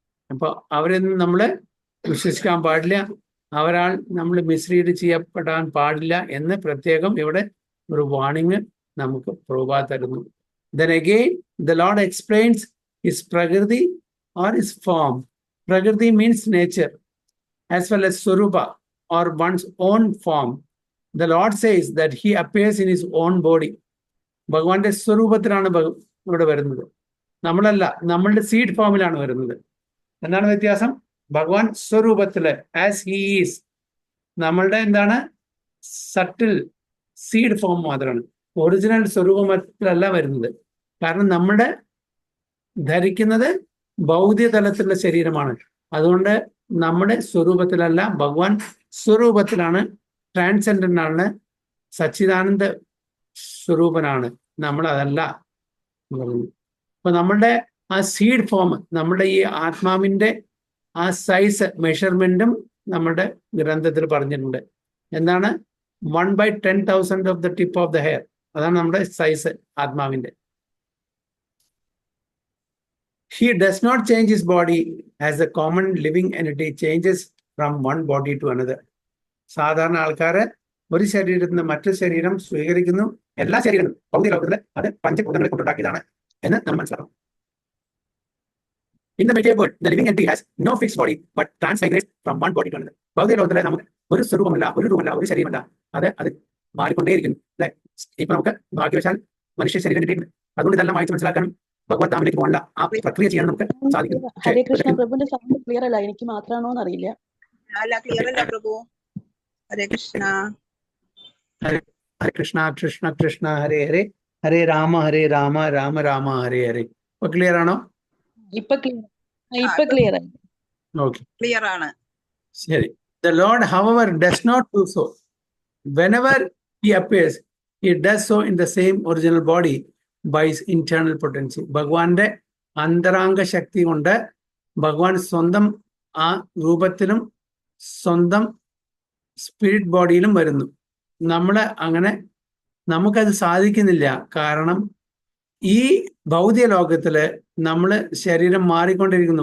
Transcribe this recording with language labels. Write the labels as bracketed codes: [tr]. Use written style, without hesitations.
[ml] അപ്പൊ അവരൊന്നും നമ്മൾ വിശ്വസിക്കാൻ പാടില്ല, അവരാൾ നമ്മൾ മിസ്ലീഡ് ചെയ്യപ്പെടാൻ പാടില്ല എന്ന് പ്രത്യേകം ഇവിടെ ഒരു വാണിംഗ് നമുക്ക് പ്രഭുപാദ് തരുന്നു. [en] Then again the Lord explains his prakriti or his form. Prakriti means nature as well as Swarupa or one's own form. The Lord says that he appears in his own body. [ml] ഭഗവാന്റെ സ്വരൂപത്തിലാണ് ഇവിടെ വരുന്നത്, നമ്മളല്ല, നമ്മളുടെ seed ഫോമിലാണ് വരുന്നത്. എന്താണ് വ്യത്യാസം? ഭഗവാൻ സ്വരൂപത്തില് [en] as he is, [ml] നമ്മളുടെ എന്താണ് സട്ടിൽ സീഡ് ഫോം മാത്രമാണ്, ഒറിജിനൽ സ്വരൂപത്തിലല്ല വരുന്നത്. കാരണം നമ്മുടെ ധരിക്കുന്നത് ഭൗതിക തലത്തിലുള്ള ശരീരമാണ്. അതുകൊണ്ട് നമ്മുടെ സ്വരൂപത്തിലല്ല, ഭഗവാൻ സ്വരൂപത്തിലാണ്, ട്രാൻസെൻഡന്റ് ആണ്, സച്ചിദാനന്ദ സ്വരൂപനാണ്. നമ്മൾ അതല്ല പറയുന്നത്. അപ്പൊ നമ്മളുടെ ആ സീഡ് ഫോം, നമ്മുടെ ഈ ആത്മാവിന്റെ ആ സൈസ് മെഷർമെന്റും നമ്മുടെ ഗ്രന്ഥത്തിൽ പറഞ്ഞിട്ടുണ്ട്. [en] എന്താണ്? 1/10,000 of the tip of the hair. [ml] അതാണ് നമ്മുടെ സൈസ് ആത്മാവിന്റെ. [en] He does not change his body as the common living entity changes from one body to another. [ml] സാധാരണ ആൾക്കാര് ഒരു ശരീരത്തിൽ നിന്ന് മറ്റു ശരീരം സ്വീകരിക്കുന്നു. എല്ലാ ശരീരങ്ങളും ഭൗതിക ലോകത്തില് അത് പഞ്ചഭൂതങ്ങളെ കൊണ്ടുണ്ടാക്കിയതാണ് എന്ന് നമ്മൾ മനസ്സിലാക്കണം. [en] In the material world, the living entity has no fixed body but transmigrates from one body to another. [ml] ഭൗതിക ലോകത്തിലെ നമുക്ക് ഒരു സ്വരൂപമല്ല, ഒരു രൂപമല്ല, ഒരു ശരീരമല്ല, അത് മാറിക്കൊണ്ടേയിരിക്കുന്നു അല്ലെ. ഇപ്പൊ നമുക്ക് ഭാഗ്യവശാൽ മനുഷ്യ ശരീരം കിട്ടിയിട്ടുണ്ട്. അതുകൊണ്ട് ഇതെല്ലാം വായിച്ച് മനസ്സിലാക്കാനും ഭഗവത് ധാമിലേക്ക് പോകാനുള്ള ആ പ്രക്രിയ ചെയ്യാൻ നമുക്ക് സാധിക്കും. ഹരേ കൃഷ്ണ, പ്രഭുവിന്റെ സൗണ്ട് ക്ലിയർ അല്ല, എനിക്ക് മാത്രമാണോ എന്നറിയില്ല. അല്ല, ക്ലിയർ അല്ല പ്രഭു. ഹരേ കൃഷ്ണ. ഹരേ കൃഷ്ണ കൃഷ്ണ കൃഷ്ണ ഹരേ ഹരേ, ഹരേ രാമ രാമ രാമ ഹരേ ഹരേ. ഇപ്പൊ ക്ലിയർ ആണോ? ഇപ്പൊ ക്ലിയർ ആയി. ഓക്കെ, ക്ലിയർ ആണ്. ശരി. [en] The Lord, however, does not do so. Whenever he appears, he does so in the same original body by his internal potency. [ml] ഭഗവാന്റെ അന്തരാംഗ ശക്തി കൊണ്ട് ഭഗവാൻ സ്വന്തം ആ രൂപത്തിലും സ്വന്തം സ്പിരിറ്റ് ബോഡിയിലും വരുന്നു. നമ്മള് അങ്ങനെ നമുക്കത് സാധിക്കുന്നില്ല. കാരണം ഈ ഭൗതിക ലോകത്തില് നമ്മള് ശരീരം മാറിക്കൊണ്ടിരിക്കുന്നു.